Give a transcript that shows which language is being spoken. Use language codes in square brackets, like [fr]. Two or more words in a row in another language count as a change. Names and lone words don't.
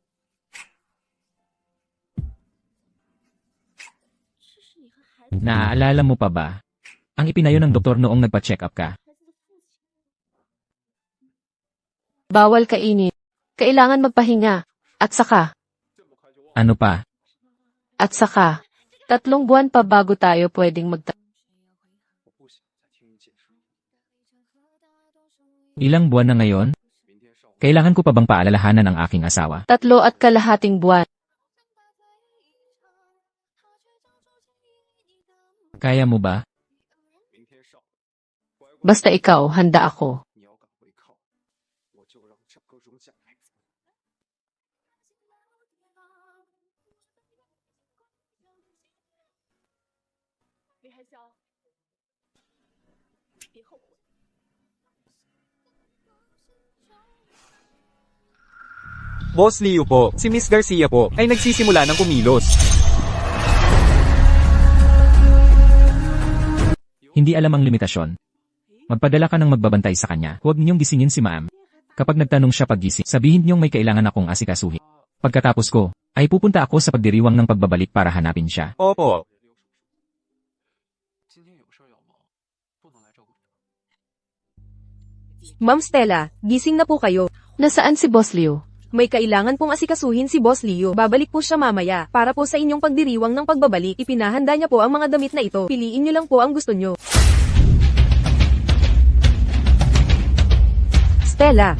[tl] Naaalala mo pa ba? Ang ipinayo ng doktor noong nagpa- [en] check up [tl] ka. Bawal kainin. Kailangan magpahinga. At saka, Ano pa? 3 buwan pa bago tayo pwedeng [zh] 我不想再听你解释。 [tl] Ilang buwan na ngayon? [zh] 明天上午 [tl] Kailangan ko pa bang paalalahanan ang aking asawa? 3.5 buwan. Kaya mo ba? [zh] 明天上午，乖乖， [tl] Basta ikaw, handa ako. [zh] 你要敢违抗，我就让整个荣家来。李海霄，别后悔。 [tl] Boss Liu po, si Miss Garcia po, ay nagsisimula ng kumilos. Hindi alam ang limitasyon. Magpadala ka ng magbabantay sa kanya. Huwag ninyong gisingin si ma'am. Kapag nagtanong siya paggising, sabihin niyong may kailangan akong asikasuhin. Pagkatapos ko, ay pupunta ako sa pagdiriwang ng pagbabalik para hanapin siya. Opo. [zh] 今天有事要忙，不能来照顾你。 [tl] Ma'am Stella, gising na po kayo. Nasaan si Boss Liu? May kailangan pong asikasuhin si Boss Leo. Babalik po siya mamaya. Para po sa inyong pagdiriwang ng pagbabalik, ipinahanda niya po ang mga damit na ito. Piliin niyo lang po ang gusto niyo. Stella,